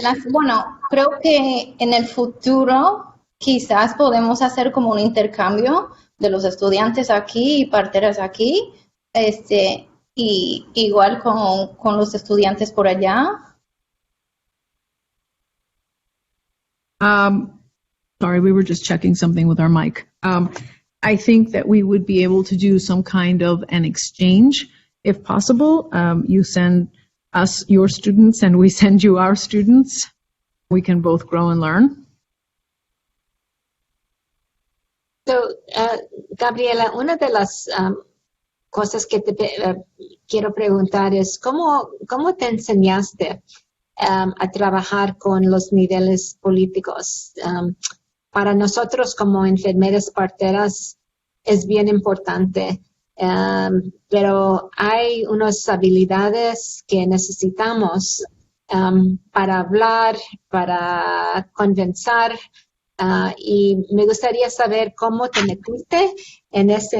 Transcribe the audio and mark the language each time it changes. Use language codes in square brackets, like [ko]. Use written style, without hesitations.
[es] Bueno, creo que en el futuro quizás podemos hacer como un intercambio de los estudiantes aquí y parteras aquí, y igual con los estudiantes por allá. [en] Sorry, we were just checking something with our mic. I think that we would be able to do some kind of an exchange, if possible. You send us your students and we send you our students. We can both grow and learn. [es] So, Gabriela, una de las cosas que te quiero preguntar es, ¿cómo te enseñaste a trabajar con los niveles políticos? Para nosotros como enfermeras parteras es bien importante, pero hay unas habilidades que necesitamos para hablar, para convencer, y me gustaría saber cómo te metiste en